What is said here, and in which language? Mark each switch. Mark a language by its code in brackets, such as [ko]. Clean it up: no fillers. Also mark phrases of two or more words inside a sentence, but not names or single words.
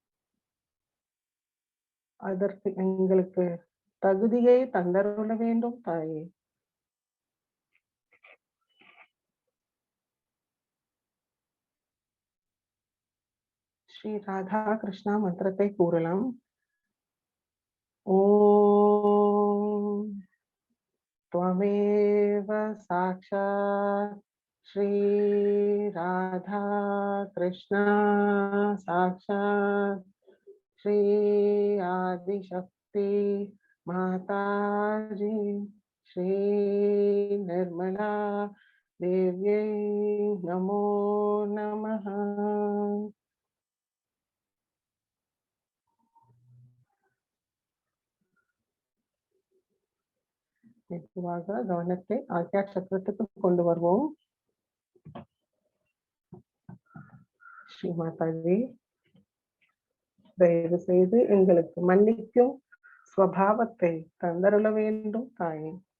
[ta] அதற்கு எங்களுக்கு தகுதியை தந்தருள வேண்டும் தாயே. ஸ்ரீ ராதா கிருஷ்ணா மந்திரத்தை கூறலாம். [sa] ஓம் त्वमेव साक्षात् श्री राधा कृष्णा साक्षात् श्री आदिशक्ति माताजी श्री निर्मला देव्यै नमो नमः. [ta] மெதுவாக கவனத்தை ஆக்யா சக்கரத்துக்கு கொண்டு வருவோம். ஸ்ரீ மாதாஜி, தயவு செய்து எங்களுக்கு மன்னிக்கும் ஸ்வபாவத்தை தந்தருள வேண்டும் தாயே.